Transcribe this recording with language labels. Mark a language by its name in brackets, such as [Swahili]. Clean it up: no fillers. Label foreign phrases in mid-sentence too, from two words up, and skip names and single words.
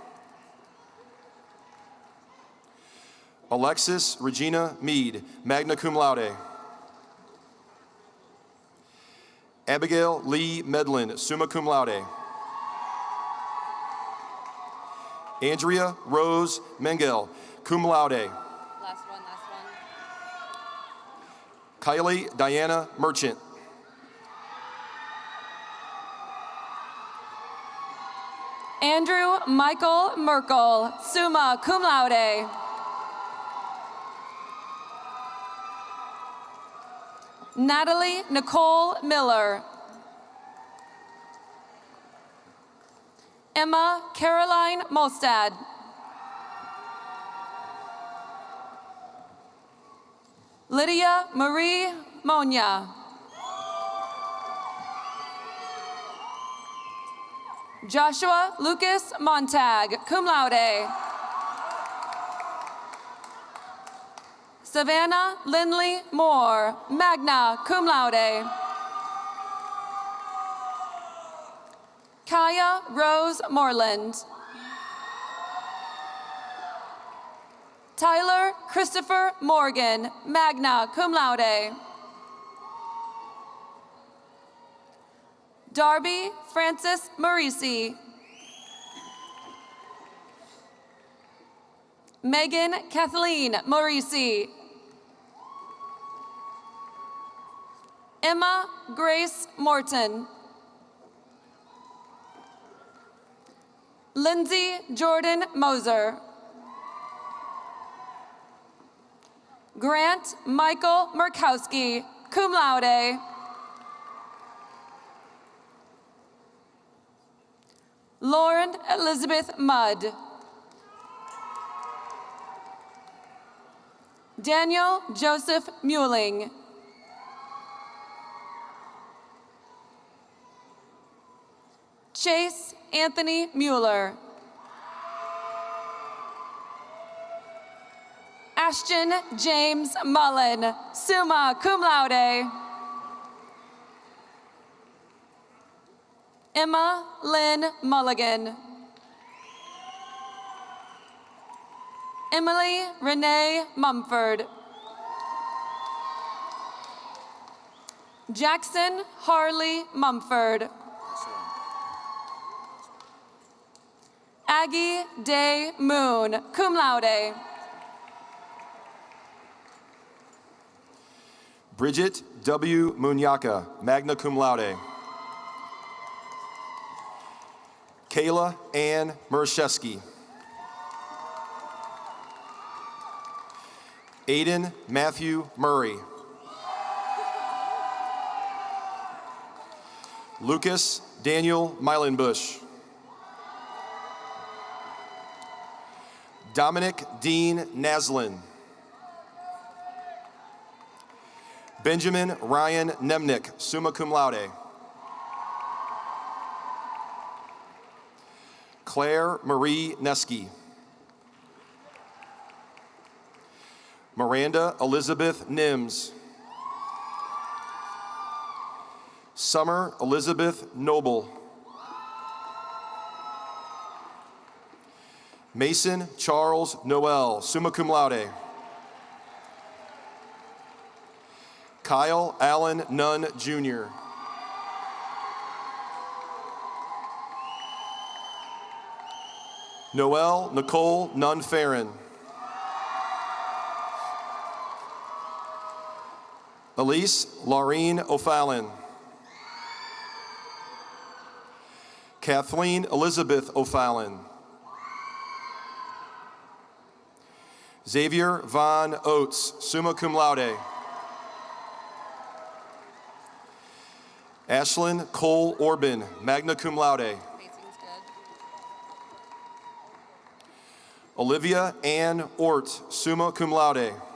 [English] Alexis Regina Mead, [Latin] magna cum laude. [English] Abigail Lee Medlin, [Latin] summa cum laude. [English] Andrea Rose Mengel, [Latin] cum laude. [English] Last one. Kylie Diana Merchant. Andrew Michael Merkel, [Latin] summa cum laude. [English] Natalie Nicole Miller. Emma Caroline Mostad. Lydia Marie Monia. Joshua Lucas Montag, [Latin] cum laude. [English] Savannah Lindley Moore, [Latin] magna cum laude. [English] Kaya Rose Moreland. Tyler Christopher Morgan, [Latin] magna cum laude. [English] Darby Francis Marisi. Megan Kathleen Marisi. Emma Grace Morton. Lindsay Jordan Moser. Grant Michael Murkowski, [Latin] cum laude. [English] Lauren Elizabeth Mudd. Daniel Joseph Muelling. Chase Anthony Mueller. Ashton James Mullen, [Latin] summa cum laude. [English] Emma Lynn Mulligan. Emily Renee Mumford. Jackson Harley Mumford. Aggie Day Moon, [Latin] cum laude. [English] Bridget W. Munyaka, [Latin] magna cum laude. [English] Kayla Ann Mershesky. Aiden Matthew Murray. Lucas Daniel Meilenbush. Dominic Dean Naslin. Benjamin Ryan Nemnick, [Latin] summa cum laude. [English] Claire Marie Neski. Miranda Elizabeth Nims. Summer Elizabeth Noble. Mason Charles Noel, [Latin] summa cum laude. [English] Kyle Allen Nunn Jr. Noel Nicole Nunn Farron. Elise Laureen O'Fallon. Kathleen Elizabeth O'Fallon. Xavier Von Oates, [Latin] summa cum laude. [English] Ashlyn Cole Orban, [Latin] magna cum laude. [English] Olivia Ann Ort, [Latin] summa cum laude.